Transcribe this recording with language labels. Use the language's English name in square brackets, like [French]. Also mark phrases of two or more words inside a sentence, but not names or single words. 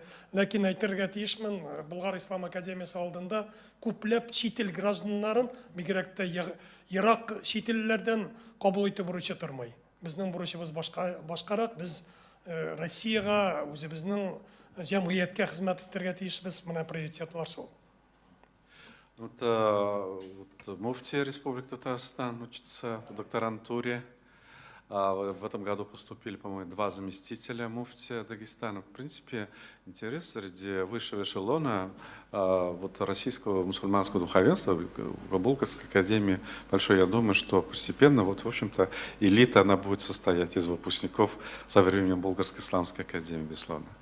[Tatar] Ләкин әйтергә тиешмен, Болгар Ислам Академиясы алдында күпләп чит ил гражданнарын, бигрәк тә Ирак чит илләрдән кабул итү бурычы тормый. Безнең бурычыбыз башкарак, біз Россияга, үзебезнең җәмгыятькә хезмәт итәргә тиешбез, менә приоритетлар шул. [Russian] Муфтия Республики Татарстан учится в докторантуре. В этом году поступили, по-моему, 2 заместителя муфтия Дагестана. В принципе, интерес среди высшего эшелона вот российского мусульманского духовенства в Булгарской академии большой. Я думаю, что постепенно, вот, в общем-то, элита, она будет состоять из выпускников со временем Булгарской исламской академии, безусловно.